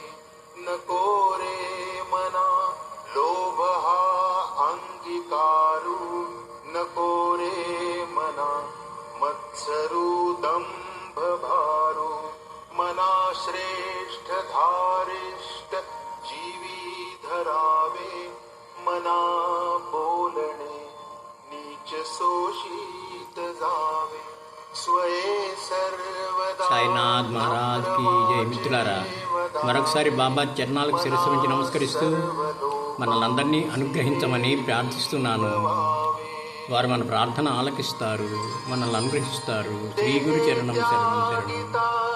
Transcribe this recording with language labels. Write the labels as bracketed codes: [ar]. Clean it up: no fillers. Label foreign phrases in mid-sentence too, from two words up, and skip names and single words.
[mr] नको रे मना लोभ हा अंगीकारू नको रे मना मत्सरू दंभ भारू मना श्रेष्ठ धारिष्ट जीवी धरावे मना बोलणे नीच शोषित जावे स्वये सर्वदा [hi] साईनाथ महाराज की जय. [te] మిత్రులారా, మరొకసారి బాబా చరణాలకు శిరస్సు వంచి నమస్కరిస్తూ మనల్ని అందరినీ అనుగ్రహించమని ప్రార్థిస్తున్నాను. వారు మన ప్రార్థన ఆలకిస్తారు, మనల్ని అనుగ్రహిస్తారు. శ్రీ గురు చరణం శరణం శరణం.